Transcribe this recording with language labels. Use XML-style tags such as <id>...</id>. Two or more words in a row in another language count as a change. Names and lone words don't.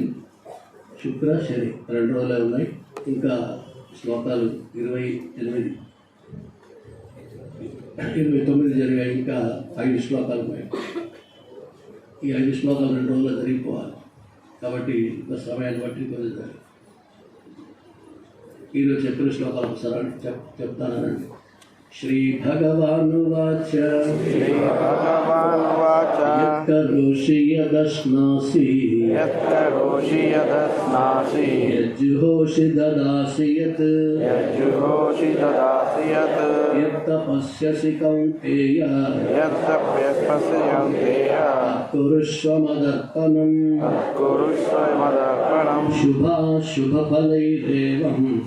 <te>శుక్ర శని 2 రోజులే ఉన్నాయి. ఇంకా శ్లోకాలు 29 జరిగాయి. ఇంకా 5 శ్లోకాలు ఉన్నాయి. ఈ 5 శ్లోకాలు 2 రోజుల్లో జరిగిపోవాలి. కాబట్టి ఇంకా సమయాన్ని బట్టి కొంచెం జరిగి ఈరోజు చెప్పిన శ్లోకాలు ఒకసారి చెప్తానండి.</te> <sa>श्रीभगवानुवाच यत्करोषि यदश्नासि यज्जुहोषि ददासि यत् यत्तपस्यसि कौन्तेय कुरुष्व मदर्पणम् शुभाशुभफलैरेवम्</sa>